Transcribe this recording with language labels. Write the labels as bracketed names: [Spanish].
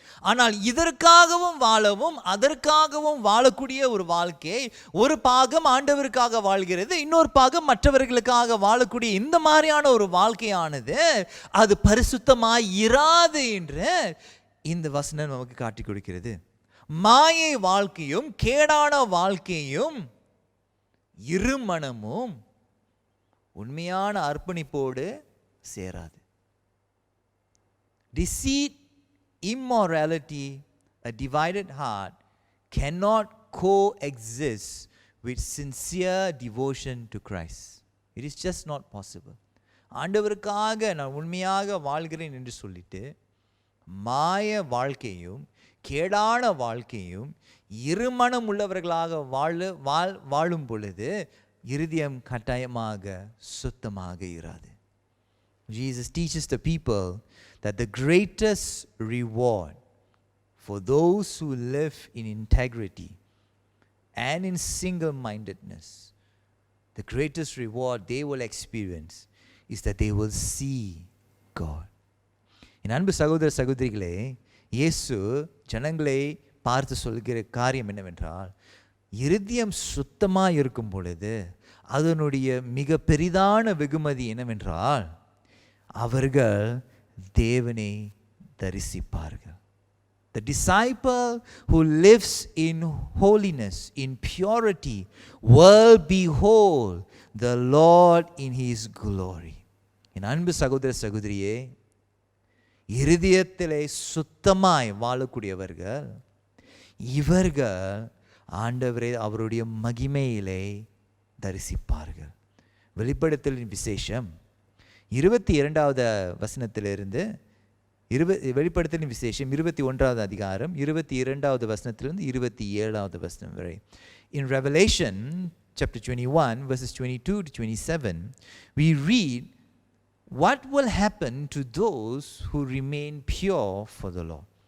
[Tamil] ஆனால் இதற்காகவும் வாழவும் அதற்காகவும் வாழக்கூடிய ஒரு வாழ்க்கை, ஒரு பாகம் ஆண்டவருக்காக வாழ்கிறது, இன்னொரு பாகம் மற்றவர்களுக்காக வாழக்கூடிய இந்த மாதிரியான ஒரு வாழ்க்கையானது அது பரிசுத்தமாய் இராது என்று இந்த வசனம் நமக்கு காட்டி கொடுக்கிறது. மாயை வாழ்க்கையும் கேடான வாழ்க்கையும் இருமனமும் உண்மையான அர்ப்பணிப்போடு சேராது. [English] Deceit, immorality, a divided heart cannot coexist with sincere devotion to Christ. It is just not possible. [Tamil] ஆண்டவருக்காக நான் உண்மையாக வாழ்கிறேன் என்று சொல்லிட்டு மாய வாழ்க்கையும் கேடான வாழ்க்கையும் இருமனம் உள்ளவர்களாக வாழும் பொழுது இருதயம் கட்டாயமாக சுத்தமாக இராது. [English] Jesus teaches the people that the greatest reward for those who live in integrity and in single-mindedness, the greatest reward they will experience is that they will see God. [Tamil] என் அன்பு சகோதர சகோதரிகளே, இயேசு ஜனங்களை பார்த்து சொல்கிற காரியம் என்னவென்றால், இருதயம் சுத்தமாக இருக்கும் பொழுது அதனுடைய மிக பெரிதான வெகுமதி என்னவென்றால் அவர்கள் தேவனை தரிசிப்பார்கள். [English] The disciple who lives in holiness, in purity, will behold the Lord in his glory. [Tamil] என் அன்பு சகோதர சகோதரியே, இருதயத்திலே சுத்தமாய் வாழக்கூடியவர்கள் இவர்கள் ஆண்டவரை அவருடைய மகிமையிலே தரிசிப்பார்கள். வெளிப்படுத்தலின் விசேஷம் 22வது வசனத்திலிருந்து வெளிப்படுத்தலின் விசேஷம் 21வது அதிகாரம் 22வது வசனத்திலிருந்து 27வது வசனம் வரை. [English] In Revelation chapter 21 verses 22 to 27 we read what will happen to those who remain pure for the Lord.